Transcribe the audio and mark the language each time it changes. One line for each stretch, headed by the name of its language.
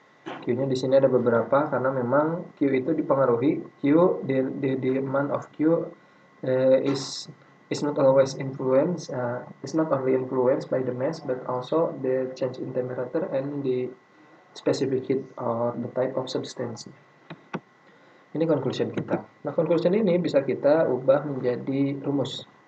Indonesian: Q-nya di sini ada beberapa karena memang Q itu dipengaruhi.
English: The demand of Q is not always influenced, is not only influenced by the mass but also the change in temperature and the specific heat or the type of substance.
Indonesian: Ini conclusion kita. Nah, conclusion ini bisa kita ubah menjadi rumus.